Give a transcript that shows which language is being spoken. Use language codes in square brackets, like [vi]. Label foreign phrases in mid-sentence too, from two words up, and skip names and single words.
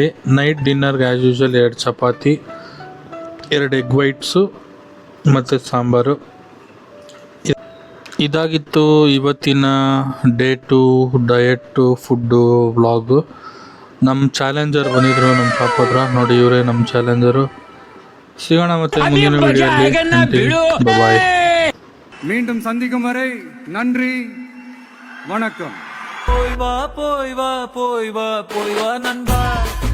[en] night dinner-ge as usual 2 chapati, 2 egg whites [kn] ಮತ್ತು ಸಾಂಬಾರು. ಇದಾಗಿತ್ತು ಇವತ್ತಿನ [en] day 2 diet food vlog. [kn] ನಮ್ಮ ಚಾಲೆಂಜರ್ ಬಂದಿದ್ರು ನಮ್ಮ ಶಾಪ್ ಹತ್ರ. ನೋಡಿ, ಇವರೇ ನಮ್ಮ ಚಾಲೆಂಜರು. ಸಿಗೋಣ ಮತ್ತೆ ಮುಂದಿನ ವಿಡಿಯೋಲಿ. ಬಾಯ್. [ta] மீண்டும் சந்திக்கும் வரை நன்றி, வணக்கம். போய் வா போய் வா போய் வா போய் வா நண்பா.